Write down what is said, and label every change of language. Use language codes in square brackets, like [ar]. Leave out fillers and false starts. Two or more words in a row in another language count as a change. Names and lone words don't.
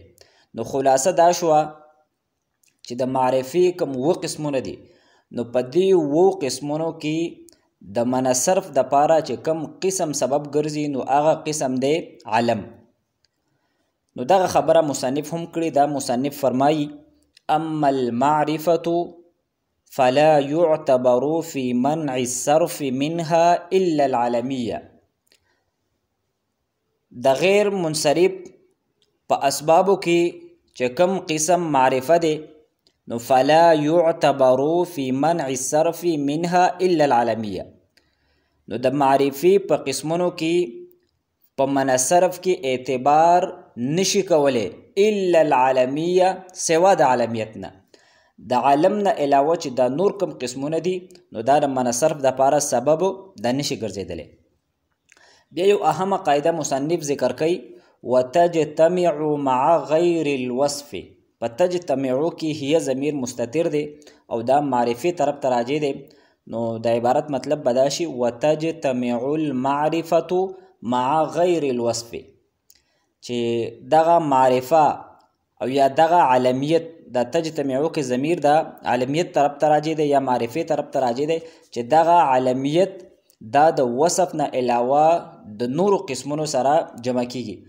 [ps] نو خلاصه دا شوه چې د معرفي کوم قسمونه دي، نو په دې قسمونو کې د منع صرف د پاره چې کوم قسم سبب ګرځي نو هغه قسم دی علم. نو دغه خبره مصنف هم کړي. دا مصنف فرمایي: [ar] اما المعرفة فلا يعتبر في منع الصرف منها إلا العلمية. [ps] د غیر منصرف په اسبابو کې چې کوم قسم معرفه دی، نو [ar] فلا يعتبر في منع الصرف منها إلا العلمية. [ps] نو د معرفي په قسمونو کې په منع صرف کې اعتبار نشي کولی [ar] الا العلمية، [ps] سوا د علمیت نه. د علم نه علاوه چې دا نور کم قسمونه دي نو دا د منع صرف د پاره سبب د نشي ګرځیدلی. بیا یو اهمه قاعده مصنف ذکر کوي: [ar] وتجتمع مع غیر الوصف. [ps] په تجتمعو کې هي ضمیر مستتر دی او دا معرفي طرف ته راجع دی. نو د عبارت مطلب به دا شي: [ar] وتجتمع المعرفة مع غیر الوصف، [ps] چې دغه معرفه او یا دغه علمیت دا تجتمعو کې ضمیر دا علمیت طرف ته راجع دی یا معرفي طرف ته راجع دی، چې دغه علمیت دا د وصف نه علاوه د نورو قسمونو سره جمع کیږي.